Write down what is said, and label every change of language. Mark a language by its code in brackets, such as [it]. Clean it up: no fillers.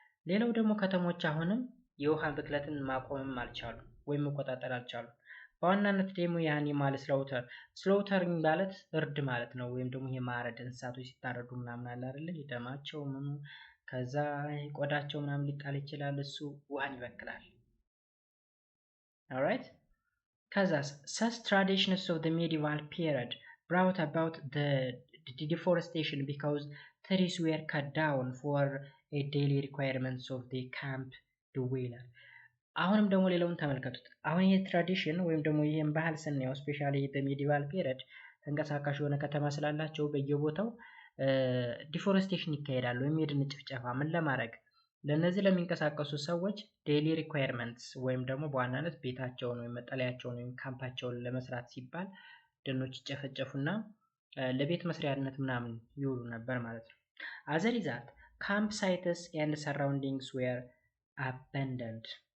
[am] ሌላው ደግሞ ከተሞች አሁንም የውሃ ብክለትን ማቆምም አልቻሉም ወይም መቆጣጠር አልቻሉም። በዋናነት ደግሞ የአኒማል ስላውተሪንግ ማለት እርድ ማለት ነው። ወይም ደግሞ የማረድ እንስሳቶች ሲታረዱ ምናምን አለ አይደለ? ደማቸው ምኑ ከዛ ቆዳቸው ምናምን ሊጣል ይችላል። እሱ ውሃን ይበክላል። [en] alright ከዛስ such traditions of the medieval period brought about the deforestation because trees were cut down for a daily requirements of the camp dweller. [am] አሁንም ደግሞ ሌላውን ተመልከቱት። አሁን ይሄ ትራዲሽን ወይም ደግሞ ይሄን ባህል ስናየው ስፔሻሊ በሜዲቫል ፔሪድ ተንቀሳቃሽ የሆነ ከተማ ስላላቸው በየቦታው ዲፎረስቴሽን ይካሄዳል ወይም የደን ጭፍጨፋ ምን ለማድረግ ለነዚህ ለሚንቀሳቀሱ ሰዎች ዴይሊ ሪኳየርመንትስ ወይም ደግሞ በዋናነት ቤታቸውን ወይም መጠለያቸውን ወይም ካምፓቸውን ለመስራት ሲባል ደኖች ይጨፈጨፉና ለቤት መስሪያነት ምናምን ይውሉ ነበር ማለት ነው። [en] as a result camp sites and surroundings were abandoned.